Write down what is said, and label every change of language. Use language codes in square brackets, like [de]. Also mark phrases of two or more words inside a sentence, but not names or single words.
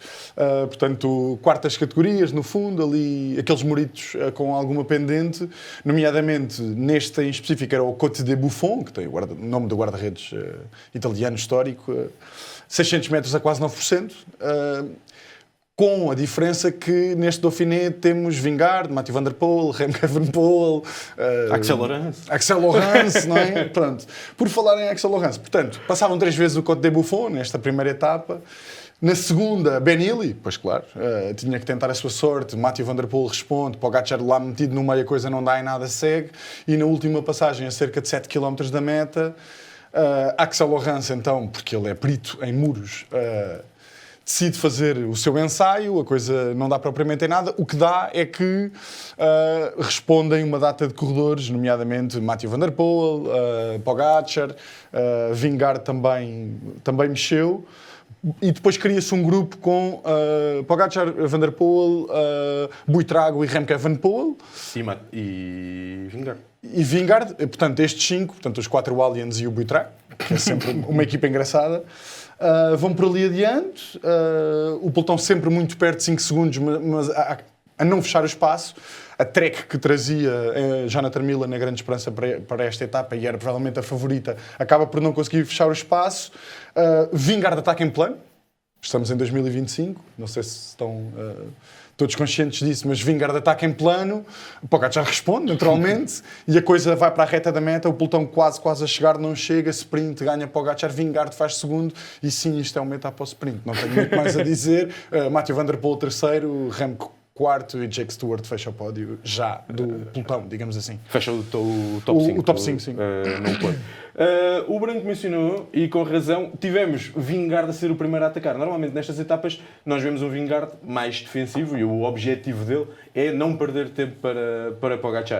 [pt] Portanto, quartas categorias, no fundo, ali aqueles moritos com alguma pendente, nomeadamente neste em específico era o Côte de Buffon, que tem o nome do guarda-redes italiano histórico, 600 metros a quase 9%. Com a diferença que neste Dauphiné temos Vingegaard, Mathieu van der Poel, Remco Evenepoel, Axel Laurens, não é? Pronto. Por falar em Axel Laurens, portanto, passavam 3 vezes o Côte de Buffon nesta primeira etapa. Na segunda, Ben Illy, pois claro, tinha que tentar a sua sorte. Mathieu van der Poel responde, Pogačar lá metido no meio, a coisa não dá em nada, segue. E na última passagem, a cerca de 7 km da meta, Axel Laurens, então, porque ele é perito em muros, decide fazer o seu ensaio, a coisa não dá propriamente em nada. O que dá é que respondem uma data de corredores, nomeadamente Mathieu van der Poel, Pogačar, Vingegaard também mexeu. E depois cria-se um grupo com Pogačar, Van der Poel, Buitrago e Remco Evenepoel. E Vingegaard. E Vingegaard, portanto, estes 5, portanto, os 4 Aliens e o Buitrago, que é sempre uma equipa engraçada. Vão por ali adiante, o pelotão sempre muito perto de 5 segundos, mas a não fechar o espaço. A Trek que trazia Jonathan Miller na grande esperança para esta etapa e era provavelmente a favorita, acaba por não conseguir fechar o espaço. Vingegaard ataca em plano, estamos em 2025, não sei se estão todos conscientes disso, mas Vingegaard ataca em plano, Pogačar responde naturalmente e a coisa vai para a reta da meta, o pelotão quase a chegar, não chega, sprint, ganha Pogačar, Vingegaard faz segundo e sim, isto é uma etapa ao sprint, não tenho muito mais a dizer. Mathieu van der Poel terceiro, Remco quarto e Jake Stewart fecha o pódio já do pelotão, digamos assim. Fecha o top 5. O top 5, sim. Não pode. O Branco mencionou, e com razão, tivemos Vingegaard a ser o primeiro a atacar. Normalmente nestas etapas nós vemos um Vingegaard mais defensivo e o objetivo dele é não perder tempo para Pogačar.